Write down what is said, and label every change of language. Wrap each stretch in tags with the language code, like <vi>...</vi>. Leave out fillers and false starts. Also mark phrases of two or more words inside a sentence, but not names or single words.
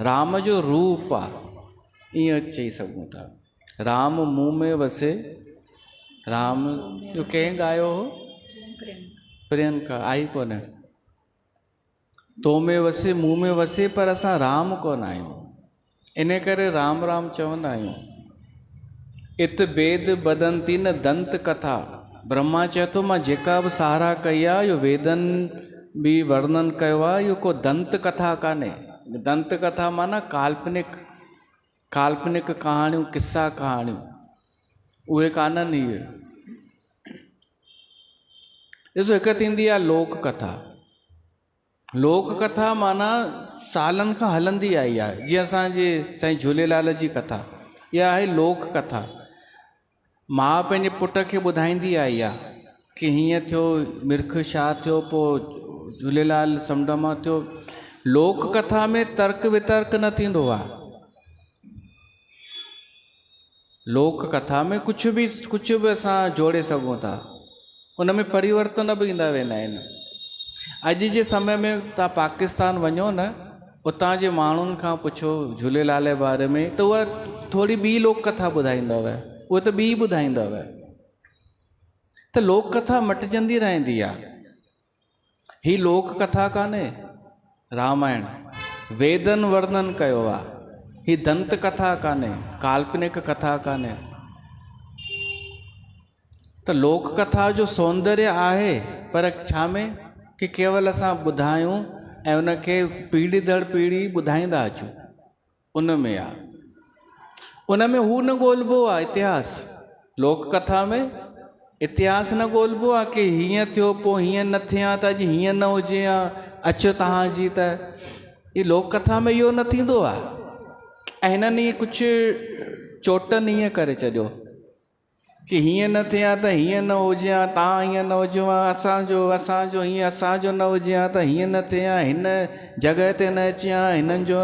<sd>राम जो रूप आहे, ईअं चई सघूं था। राम मुंहुं में वसे, राम जो कंहिं ॻायो हो? प्रियंका आई कोन्हे। तो में वसे, मुंहुं में वसे, पर असां राम कोन आहियूं, इन करे राम राम चवंदा आहियूं।</sd> <sa>इत वेद बदंती न दंत कथा।</sa> <sd>ब्रह्मा चए थो मां जेका बि सहारा कई आहे इहो वेदनि बि वर्णन कयो आहे, इहो को दंत कथा कान्हे। दंत कथा माना काल्पनिक कहाणियूं, किस्सा कहाणियूं, उहे कान्हनि। इहे ॾिसो, हिकु थींदी आहे लोक कथा। लोक कथा माना सालनि खां हलंदी आई आहे, जीअं असांजे साईं झूलेलाल जी कथा, इहा आहे लोक कथा। माउ पंहिंजे पुट खे ॿुधाईंदी आई आहे कि हीअं थियो, मिर्ख छा थियो, पोइ झूलेलाल समुंड मां थियो। लोक कथा में तर्क वितर्क न थींदो आहे। लोक कथा में कुझु बि असां जोड़े सघूं था, उन में परिवर्तन बि ईंदा वेंदा आहिनि। अॼु जे समय में तव्हां पाकिस्तान वञो न, उतां जे माण्हुनि खां पुछो झूलेलाल जे बारे में, त उहा थोरी ॿी लोक कथा ॿुधाईंदव, उहा त ॿी ॿुधाईंदव। त लोक कथा मटिजंदी रहंदी आहे। ही लोक कथा कान्हे, रामायण वेदनि वर्णन कयो आहे। ही दंत कथा कान्हे, काल्पनिक कथा कान्हे। त लोक कथा जो सौंदर्य आहे, पर छा में? कि केवल असां ॿुधायूं ऐं उनखे पीढ़ी दर पीढ़ी ॿुधाईंदा अचूं, उन में आहे। उन में हू न ॻोल्हिबो आहे इतिहास। लोक कथा में इतिहास न ॻोल्हिबो आहे कि हीअं थियो पोइ हीअं न थियां त अॼु हीअं न हुजे हा, अचो तव्हांजी त ई लोक कथा में इहो न थींदो आहे। ऐं हिननि इहे कुझु चोटनि ईअं करे छॾियो कि हीअं न थिया त हीअं न हुजे हा, तव्हां हीअं न हुजो हा, असांजो हीअं असांजो न हुजे हा त हीअं न थिया, हिन जॻह ते न अचे हा हिननि जो।</sd>